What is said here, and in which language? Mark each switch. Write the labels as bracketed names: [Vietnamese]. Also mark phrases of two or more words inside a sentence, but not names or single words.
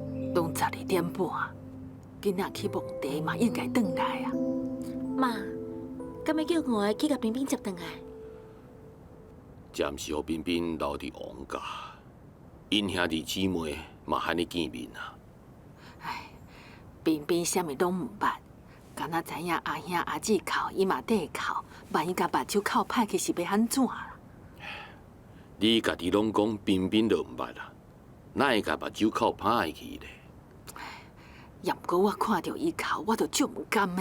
[Min Nan Chinese] 拢12:30，囡仔去墓地嘛，应该转来啊。妈，敢要叫我去甲冰冰接转来？暂时互彬彬留伫王家，因兄弟姊妹嘛喊你见面啊。彬彬啥物拢毋捌，敢若知影阿兄阿姊哭，伊嘛缀哭，万一甲目睭哭歹去是要安怎啦？你家己拢讲彬彬就毋捌啦，哪会甲目睭哭歹去咧？也毋过我看到伊哭，我就足毋甘的。